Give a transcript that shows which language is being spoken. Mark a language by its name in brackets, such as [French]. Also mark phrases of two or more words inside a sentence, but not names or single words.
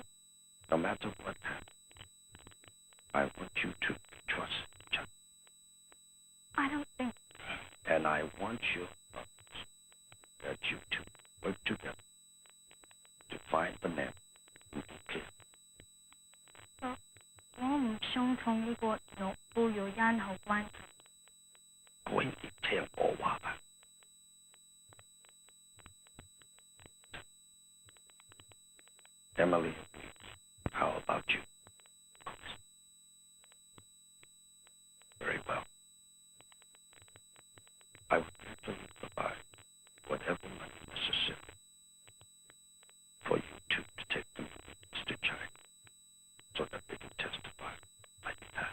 [English] No matter what happens, I want you to trust each other. I don't think... And I want your promise that you two work together to find the man who can kill. [Cantonese] 我唔想同呢個岳父有任何關係。可以聽我話吧。Emily, [English] how about you? Very well. I will gladly provide whatever money necessary for you two to take them to China so that they can testify like that.